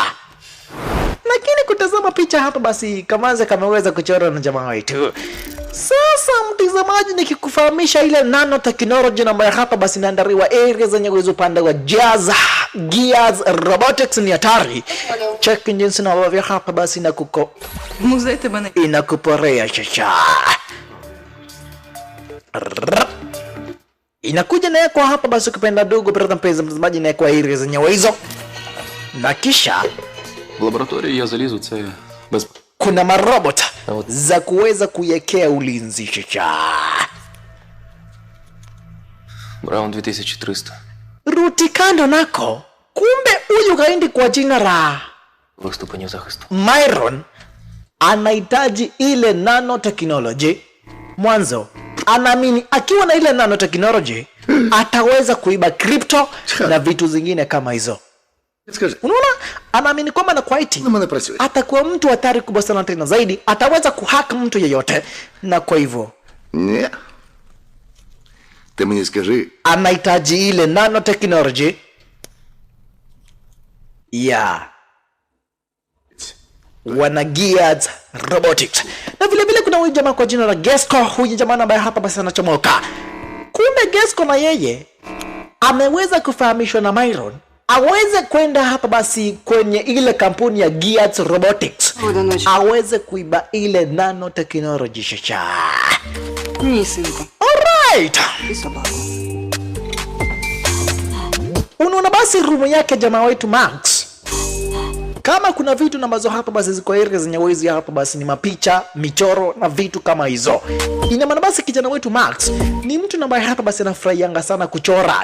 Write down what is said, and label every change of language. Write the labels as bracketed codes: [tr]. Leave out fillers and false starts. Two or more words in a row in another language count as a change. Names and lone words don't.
[sw] Lakini kutazama picha hapa basi Kamanzi kameweza kuchora na jamaa wetu. Sasa mtazamaji nikikufahamisha ile nanotechnology ambayo hapa basi inaandaliwa area zenye uwezo upande wa Gears Robotics ni hatari. Check jinsi na wavyo hapa basi na [uk] Музей тебе не... [sw] inakuporea chacha. Inakuja na kwa hapa basi ukipenda dogo mtazamaji na kwa area zenye hizo. Na kisha [uk] В лабораторію я залізу, це без... [sw] kuna marobot za kuweza kuiwekea ulinzi chacha. [uk] Браун 2300. [sw] Ruti kando nako. Kumbe huyu kaindi kwa jina la [uk] Ступенів захисту. [sw] Myron anahitaji ile nanotechnology. Mwanzo anaamini akiwa na ile nanotechnology ataweza kuiba crypto na vitu zingine kama hizo. [uk] Скажи, [sw] Unaona? Anaamini kwamba na kwa IT [uk] на мене працює. [sw] atakuwa mtu hatari kubwa sana tena zaidi, ataweza kuhack mtu yeyote, na kwa hivyo [uk] Ні. Ти мені скажи, [sw] anahitaji ile nanotechnology ya wana Gears Robotics. Na vile vile kuna huyu jamaa kwa jina la Gesco, huyu jamaa ambaye hapa basi anachomoka. Kumbe Gesco na yeye ameweza kufahamishwa na Myron aweze kwenda hapa basi kwenye ile kampuni ya Gears Robotics. Aweze kuiba ile nanotechnology chacha. [uk] Ні, синку. Alright. І собаку. [sw] Unaona basi rumu yake jamaa wetu Max. Kama kuna vitu ambazo hapa basi ziko area zenye wezi hapa basi ni mapicha, michoro na vitu kama hizo. Ina maana basi kijana wetu Max ni mtu ambaye hapa basi anafurahianga sana kuchora.